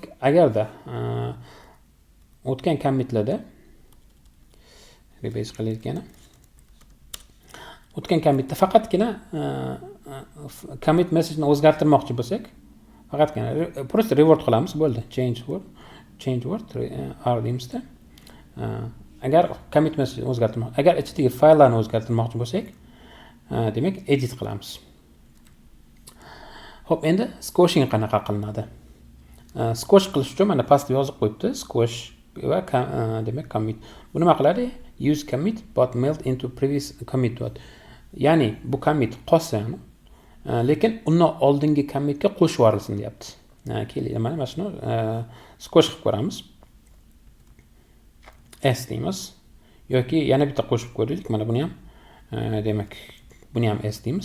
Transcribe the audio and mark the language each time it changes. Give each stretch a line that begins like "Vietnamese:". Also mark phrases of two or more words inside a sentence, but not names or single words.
Uzbek: Agarda o'tgan commitlarda rebase qilayotgani, o'tgan commitda faqatgina
English: commit messageni
Uzbek: o'zgartirmoqchi bo'lsak, faqatgina просто reward qilamiz, bo'ldi.
English: Change word r deymizda.
Uzbek: Agar
English: commit messageni
Uzbek: o'zgartirmoqchi, agar ichidagi fayllarni o'zgartirmoqchi bo'lsak, demak edit qilamiz. Xo'p, endi squashing qanaqa qilinadi? Squash qilish uchun mana pastga yozib qo'yibdi, squash va demak commit. Bu nima qiladi?
English: Use commit but meld into previous commit.
Uzbek: Ya'ni bu commit qolsa, lekin undan oldingi commitga qo'shib yuborilsin deyapti. Keling, mana shuni squash qilib ko'ramiz. S deymiz yoki yana bitta qo'shib ko'raylik. Mana buni ham demak, buni ham S deymiz.